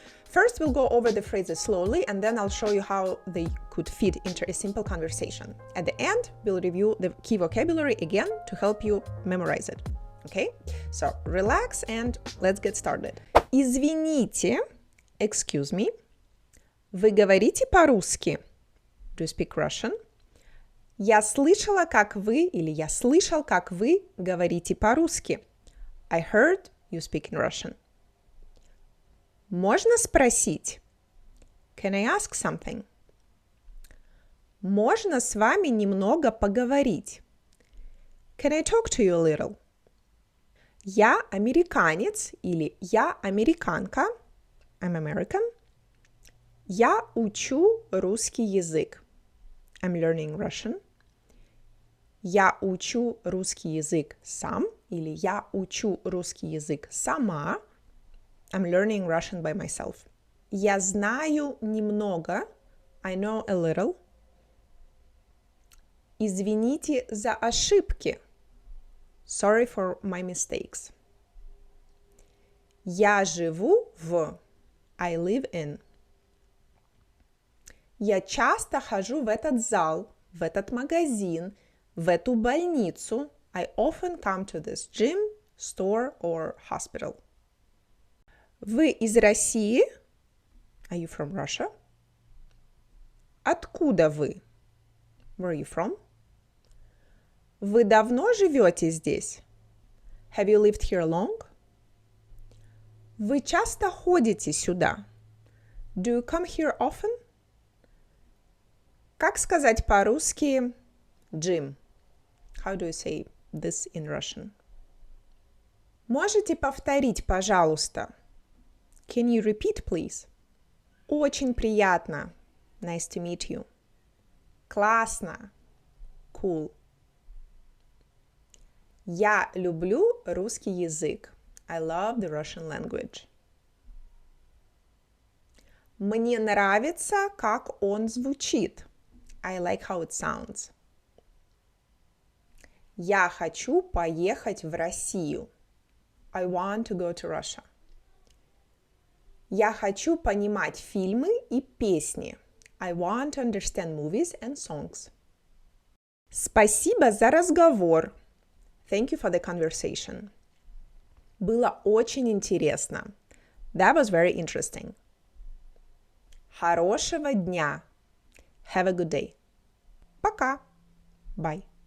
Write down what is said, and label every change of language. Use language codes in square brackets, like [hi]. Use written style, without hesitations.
[en] First, we'll go over the phrases slowly, and then I'll show you how they could fit into a simple conversation. At the end, we'll review the key vocabulary again to help you memorize it. Okay, so relax and let's get started. [ru] Извините, [en] excuse me. [ru] Вы говорите по-русски? [en] Do you speak Russian? [ru] Я слышала, как вы, или я слышал, как вы говорите по-русски. [en] I heard you speak in Russian. [ru] Можно спросить? [en] Can I ask something? [ru] Можно с вами немного поговорить? [en] Can I talk to you a little? [ru] Я американец или я американка. [en] I'm American. [ru] Я учу русский язык. [en] I'm learning Russian. [ru] Я учу русский язык сам или я учу русский язык сама. [en] I'm learning Russian by myself. [ru] Я знаю немного. [en] I know a little. [ru] Извините за ошибки. [en] Sorry for my mistakes. [ru] Я живу в. [en] I live in. [ru] Я часто хожу в этот зал, в этот магазин, в эту больницу. [en] I often come to this gym, store or hospital. [ru] Вы из России? [en] Are you from Russia? [ru] Откуда вы? [en] Where are you from? [ru] Вы давно живете здесь? [en] Have you lived here long? [ru] Вы часто ходите сюда? [en] Do you come here often? [ru] Как сказать по-русски gym? [en] How do you say this in Russian? [ru] Можете повторить, пожалуйста? [en] Can you repeat, please? [ru] Очень приятно. [en] Nice to meet you. [ru] Классно. [en] Cool. [ru] Я люблю русский язык. [en] I love the Russian language. [ru] Мне нравится, как он звучит. [en] I like how it sounds. [ru] Я хочу поехать в Россию. [en] I want to go to Russia. [ru] Я хочу понимать фильмы и песни. [en] I want to understand movies and songs. [ru] Спасибо за разговор. [en] Thank you for the conversation. [ru] Было очень интересно. [en] That was very interesting. [ru] Хорошего дня. [en] Have a good day. [ru] Пока. [en] Bye.